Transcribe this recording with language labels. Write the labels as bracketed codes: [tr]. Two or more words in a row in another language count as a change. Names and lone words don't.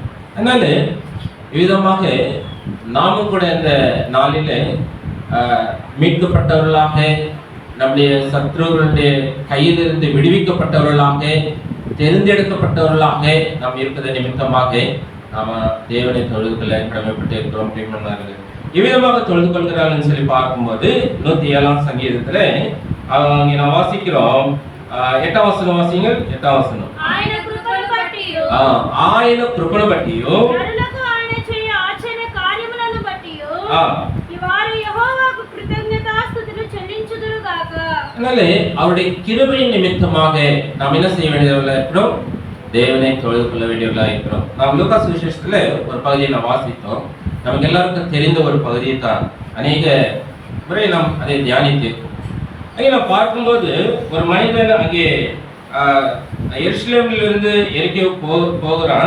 [ta] அதனால விதமாக நாமும் கூட இந்த நாளிலே மீட்கப்பட்டவர்களாக, நம்முடைய சத்ருக்களுடைய கையிலிருந்து விடுவிக்கப்பட்டவர்களாக, தேர்ந்தெடுக்கப்பட்டவர்களாக நாம் இருப்பது நிமித்தமாக நாம தேவனை தொழுது கொள்ள கடமைப்பட்டு இருக்கிறோம். இவ்விதமாக தொழுது கொள்கிறார்கள் சொல்லி பார்க்கும்போது 107ஆம் சங்கீதத்துல அவங்க நான் வாசிக்கிறோம். 8ஆம் வசனம் வாசிங்க. 8ஆம் வசனம், [te] ఆయన కృపను బట్టియు ఆయన కృపను బట్టియు నరులకు ఆయన చేయ ఆశ్చర్య కార్యములను బట్టియు వారు యెహోవాకు కృతజ్ఞతాస్తుతులు చెల్లించుదురు గాక. [ta] அதனால அவருடைய கிருபையின் நிமித்தமாக நாம் என்ன செய்ய வேண்டியவர்களா இருக்கிறோம், தேவனை தொழுது கொள்ள வேண்டியவர்களா இருக்கிறோம். நாம் லூக்கா சுவிசேஷத்துல ஒரு பகுதியை நாம் வாசித்தோம். நமக்கு எல்லாருக்கும் தெரிந்த ஒரு பகுதியை தான் அநேக முறை நாம் அதை தியானித்திருக்கோம். அங்கே நாம் பார்க்கும்போது ஒரு மனிதன் அங்கே எருசலேமிலிருந்து எரிக்கோ போகிறான்.